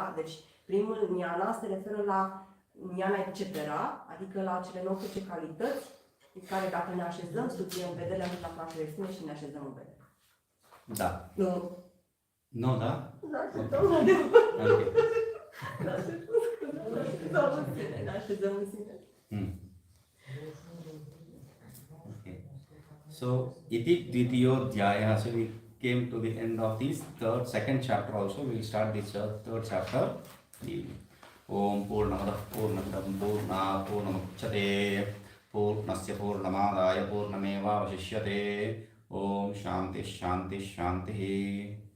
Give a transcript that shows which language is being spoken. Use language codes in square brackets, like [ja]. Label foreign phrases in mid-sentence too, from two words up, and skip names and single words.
[ro] Deci primul niana se referă la niana etc., adică la cele 19 calități în care dacă ne așezăm, studiem vedere, ajungem la cunoașterea de sine și ne așezăm în vedere. Da. Nu. Nu, da? Da, așezăm în vedere. Okay. Da, așezăm în sine, ne așezăm în sine. [en] Okay. So, [sa] इति द्वितीयो ध्याय. [en] So we came to the end of this second chapter also. We will start this third chapter. [sa] ॐ पूर्णमदः पूर्णमिदं पूर्णात् पूर्णमुदच्यते पूर्णस्य पूर्णमादाय पूर्णमेवावशिष्यते. ॐ शान्ति शान्ति शान्ति.